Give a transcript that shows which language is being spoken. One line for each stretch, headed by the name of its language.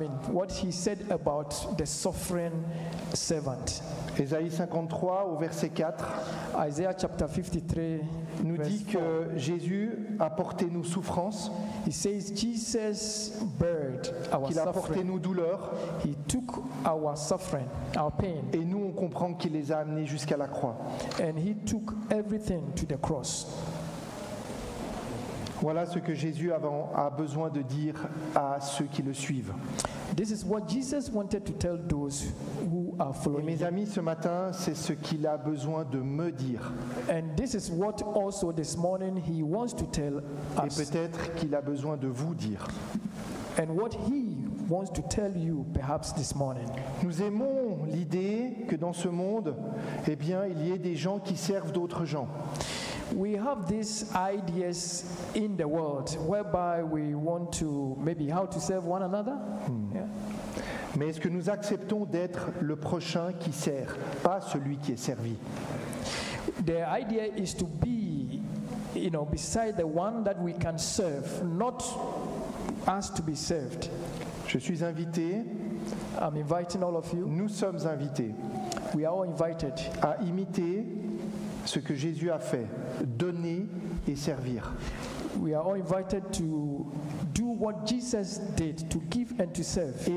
English: What he said about the suffering servant.
French: Ésaïe 53 au verset 4
English: Isaiah chapter 53
French: nous
English: verse
French: dit
English: 4.
French: que Jésus a porté nos souffrances,
English: He says Jesus bared our
French: qu'il a porté
English: suffering.
French: nos douleurs,
English: He took our suffering, our pain,
French: et nous on comprend qu'il les a amenés jusqu'à la croix.
English: and he took everything to the cross.
French: Voilà ce que Jésus a besoin de dire à ceux qui le suivent.
English: This is what Jesus wanted to tell those who are
French: Et
English: following
French: mes
English: him.
French: amis, ce matin, c'est ce qu'il a besoin de me dire.
English: And this is what also this morning he wants to tell
French: Et
English: us.
French: peut-être qu'il a besoin de vous dire.
English: And what he wants to tell you perhaps this morning.
French: Nous aimons l'idée que dans ce monde, eh bien, il y ait des gens qui servent d'autres gens.
English: We have these ideas in the world whereby we want to maybe how to serve one another. Yeah.
French: Mais est-ce que nous acceptons d'être le prochain qui sert, pas celui qui est servi?
English: The idea is to be, beside the one that we can serve, not us to be served.
French: Je suis invité,
English: I'm inviting all of you.
French: nous sommes invités
English: We are all invited
French: à imiter ce que Jésus a fait, donner et servir.
English: We are all invited to do what Jesus did, to give and to serve.